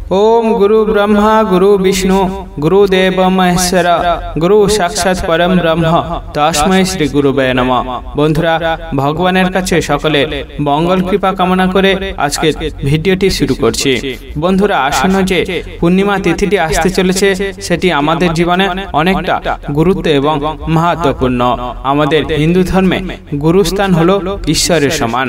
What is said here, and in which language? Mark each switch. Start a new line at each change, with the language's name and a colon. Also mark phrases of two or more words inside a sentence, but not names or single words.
Sanskrit: ओम गुरु ब्रह्मा गुरु विष्णु गुरुदेव महेश्वर गुरु साक्षाৎ परम ब्रह्म तस्मै श्री गुरुवे नमः।
Bangla: বন্ধুরা ভগবানের কাছে সকলের মঙ্গল কৃপা কামনা করে আজকের ভিডিওটি শুরু করছি। বন্ধুরা আসন্ন যে পূর্ণিমা তিথিটি আসতে চলেছে সেটি আমাদের জীবনে অনেকটা গুরুত্ব এবং মহত্বপূর্ণ। আমাদের হিন্দু ধর্মে গুরুস্থান হলো ঈশ্বরের সমান।